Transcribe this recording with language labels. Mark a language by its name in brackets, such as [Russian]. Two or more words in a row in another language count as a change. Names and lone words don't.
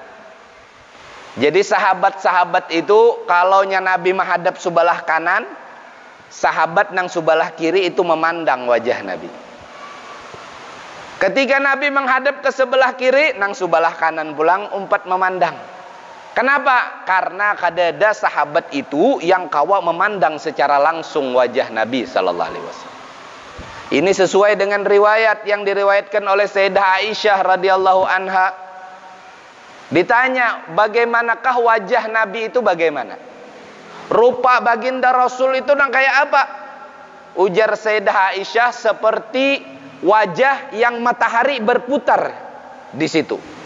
[Banjar] Jadi sahabat-sahabat itu kalau Nabi menghadap sebelah kanan, sahabat nang sebelah kiri itu memandang wajah Nabi. Ketika Nabi menghadap ke sebelah kiri, nang sebelah kanan pulang umpat memandang. Kenapa? Karena kadada sahabat itu yang kawa memandang secara langsung wajah Nabi [Arabic] صلى الله عليه وسلم. [Indonesian] Ini sesuai dengan riwayat yang diriwayatkan oleh Sayyidah Aisyah [Arabic] رضي الله عنها. [Indonesian] Ditanya, bagaimanakah wajah Nabi itu bagaimana? [Banjar] Rupa baginda Rasul itu nang kayak apa? [Indonesian] Ujar Sayyidah Aisyah, seperti wajah yang matahari berputar di situ.